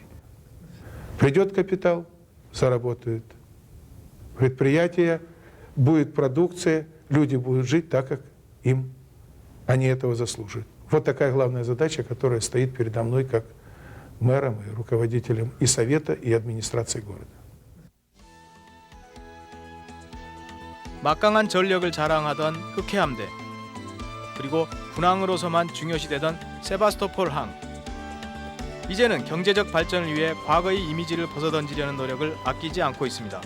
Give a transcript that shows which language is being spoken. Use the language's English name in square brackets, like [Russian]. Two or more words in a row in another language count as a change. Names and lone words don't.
[Russian] Придет капитал, заработают предприятия, будет продукция, люди будут жить так, как они этого заслуживают. Вот такая главная задача, которая стоит передо мной как мэром и руководителем и совета, и администрации города. [Korean] 막강한 전력을 자랑하던 흑해함대, 그리고 군항으로서만 중요시되던 세바스토폴 항. 이제는 경제적 발전을 위해 과거의 이미지를 벗어던지려는 노력을 아끼지 않고 있습니다.